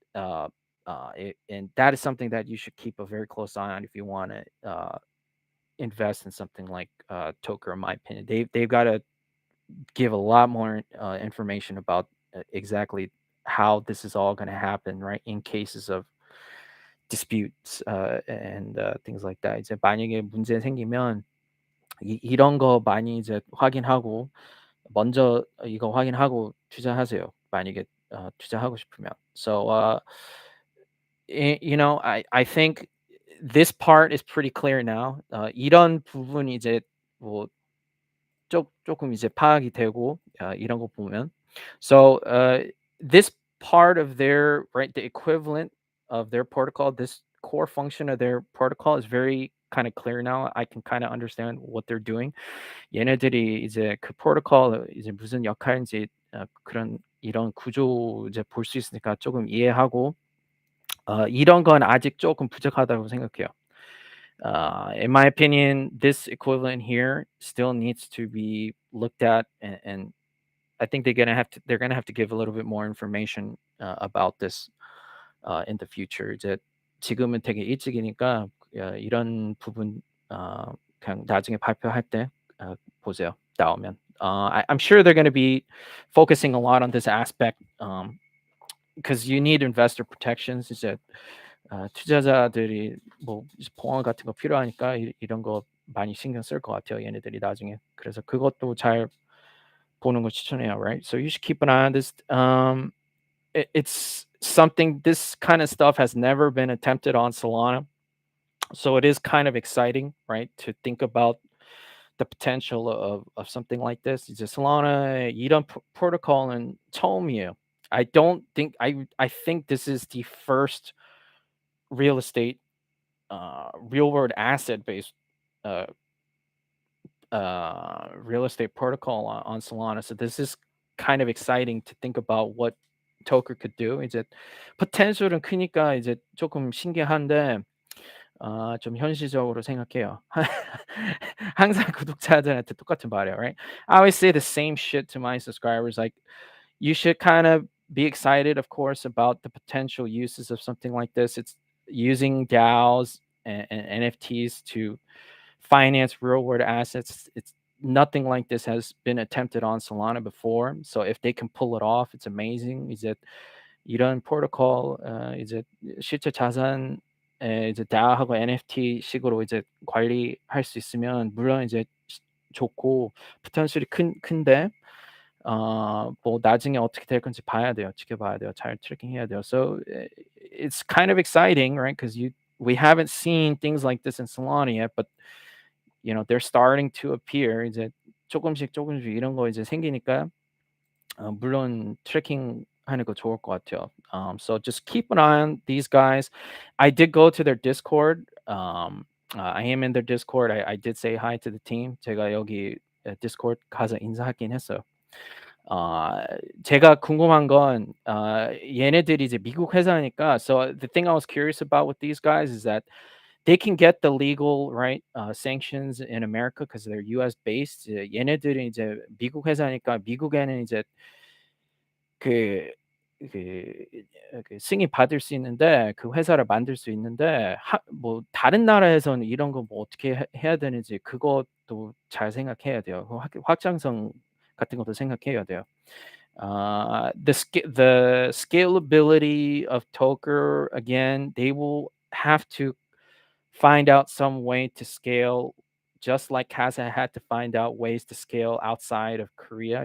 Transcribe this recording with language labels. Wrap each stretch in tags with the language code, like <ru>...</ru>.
<en>And that is something that you should keep a very close eye on if you want to invest in something like Toker. In my opinion, they've got to give a lot more information about exactly how this is all going to happen, right? In cases of disputes and things like that.</en> <ko>이제 만약에 문제 생기면 이런 거 많이 이제 확인하고 먼저 이거 확인하고 투자하세요. 만약에 투자하고 싶으면.</ko> <en>So you know, I think this part is pretty clear now.</en> <ko>이런 부분이 이제 뭐 조금 이제 파악이 되고 이런 거 보면.</ko> <en>So this part of their right the equivalent of their protocol, this core function of their protocol is very kind of clear now. I can kind of understand what they're doing.</en> <ko>얘네들이 이제 그 프로토콜 이제 무슨 역할인지 그런 이런 구조 이제 볼 수 있으니까 조금 이해하고 이런 건 아직 조금 부족하다고 생각해요.</ko> <en>In my opinion, this equivalent here still needs to be looked at, and I think they're gonna have to give a little bit more information about this in the future.</en> <ko>이제 지금은 되게 일찍이니까 이런 부분 그냥 나중에 발표할 때 보세요. 나오면.</ko> <en>I'm sure they're going to be focusing a lot on this aspect because you need investor protections.</en> <ko>이제 투자자들이 뭐 보안 같은 거 필요하니까 이런 거 많이 신경 쓸 것 같아요. 얘네들이 나중에. 그래서 그것도 잘 보는 거 추천해요, right?</ko> <en>So you should keep an eye on this. It's something. This kind of stuff has never been attempted on Solana, so it is kind of exciting, right? To think about the potential of something like this.</en> <ko>이제 Solana 이런 protocol은 처음이에요.</ko> <en>I don't think I think this is the first real estate real world asset based uh, real estate protocol on Solana. So this is kind of exciting to think about what Tokr could do.</en> <ko>이제 potential은 크니까 이제 조금 신기한데 좀 현실적으로 생각해요. 항상 구독자들한테 똑같은 말이에요, right?</ko> <en>I always say the same shit to my subscribers. Like, you should kind of be excited, of course, about the potential uses of something like this. It's using DAOs and NFTs to finance real world assets. It's nothing like this has been attempted on Solana before. So if they can pull it off, it's amazing.</en> <ko>이제 이런 프로토콜 이제 실제 자산에 이제 DAO하고 NFT 식으로 이제 관리할 수 있으면 물론 이제 좋고 포텐셜이 큰데 뭐 나중에 어떻게 될 건지 봐야 돼요. 지켜봐야 돼요. 잘 트래킹해야 돼요.</ko> <en>So it's kind of exciting, right? Because we haven't seen things like this in Solana yet, but they're starting to appear.</en> <ko>이제 조금씩 이런 거 이제 생기니까 물론 트래킹하는 거 좋을 것 같아요.</ko> <en>So just keep an eye on these guys. I did go to their Discord. I am in their Discord. I did say hi to the team.</en> <ko>제가 여기 Discord 가서 인사하긴 했어요. 제가 궁금한 건 얘네들이 이제 미국 회사니까</ko> <en>so the thing I was curious about with these guys is that they can get the legal right sanctions in America because they're US based.</en> <ko>얘네들은 이제 미국 회사니까 미국에는 이제 그 그 승인 받을 수 있는데 그 회사를 만들 수 있는데 뭐 다른 나라에서는 이런 거 뭐 어떻게 해야 되는지 그것도 잘 생각해야 돼요. 그 확장성 같은 것도 생각해야 돼요.</ko> <en>The scalability of Tokr, again, they will have to find out some way to scale just like Casa had to find out ways to scale outside of Korea.</en>